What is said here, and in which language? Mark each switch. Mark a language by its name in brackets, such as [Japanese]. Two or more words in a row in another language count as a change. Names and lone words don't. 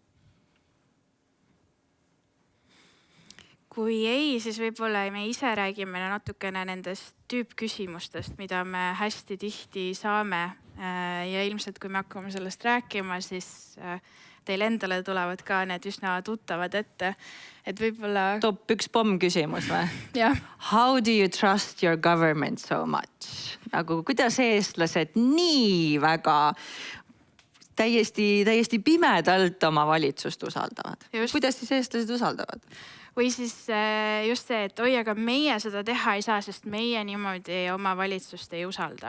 [Estonian] Kui ei, siis võib-olla me ise räägime natukene nendest tüüpküsimustest, mida me hästi tihti saame. Ja ilmselt, kui me hakkame sellest rääkima, siis teil endale tulevad ka need üsna tuttavad ette. Et võib-olla... Top 1 pomm küsimus või? Jah. [English] How do you trust your government so much? [Estonian] Nagu kuidas eestlased nii väga täiesti pimedalt oma valitsust usaldavad? Just. Kuidas siis eestlased usaldavad? Või siis just see, et oi, aga meie seda teha ei saa, sest meie niimoodi oma valitsust ei usalda.